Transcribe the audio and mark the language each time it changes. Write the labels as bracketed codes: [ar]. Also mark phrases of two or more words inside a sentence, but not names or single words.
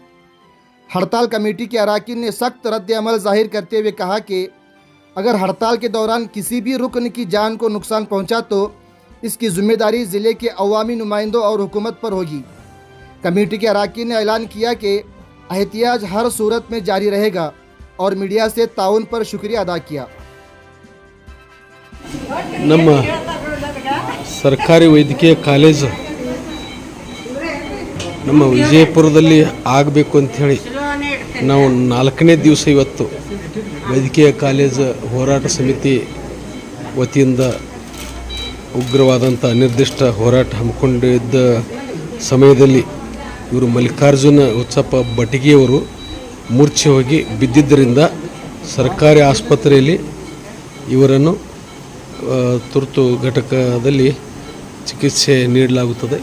[ur] ہڑتال کمیٹی کے ارکان نے سخت رد عمل ظاہر کرتے ہوئے کہا کہ اگر ہڑتال کے دوران کسی بھی رکن کی جان کو نقصان پہنچا تو اس کی ذمہ داری ضلعے کے عوامی نمائندوں اور حکومت پر ہوگی. کمیٹی کے ارکان نے اعلان کیا کہ احتجاج ہر صورت میں جاری رہے گا اور میڈیا سے تعاون پر شکریہ ادا کیا. [kn] ನಮ್ಮ ಸರ್ಕಾರಿ ವೈದ್ಯಕೀಯ ಕಾಲೇಜು ನಮ್ಮ ವಿಜಯಪುರದಲ್ಲಿ ಆಗಬೇಕು ಅಂತ ಹೇಳಿ ನಾವು 4ನೇ ದಿವಸ ಇವತ್ತು ವೈದ್ಯಕೀಯ ಕಾಲೇಜು ಹೋರಾಟ ಸಮಿತಿ ವತಿಯಿಂದ ಉಗ್ರವಾದಂಥ ಅನಿರ್ದಿಷ್ಟ ಹೋರಾಟ ಹಮ್ಮಿಕೊಂಡಿದ್ದ ಸಮಯದಲ್ಲಿ ಇವರು ಮಲ್ಲಿಕಾರ್ಜುನ ಹುಚ್ಚಪ್ಪ ಭಟಗಿಯವರು ಮೂರ್ಛೆ ಹೋಗಿ ಬಿದ್ದಿದ್ದರಿಂದ ಸರ್ಕಾರಿ ಆಸ್ಪತ್ರೆಯಲ್ಲಿ ಇವರನ್ನು ತುರ್ತು ಘಟಕದಲ್ಲಿ ಚಿಕಿತ್ಸೆ ನೀಡಲಾಗುತ್ತದೆ.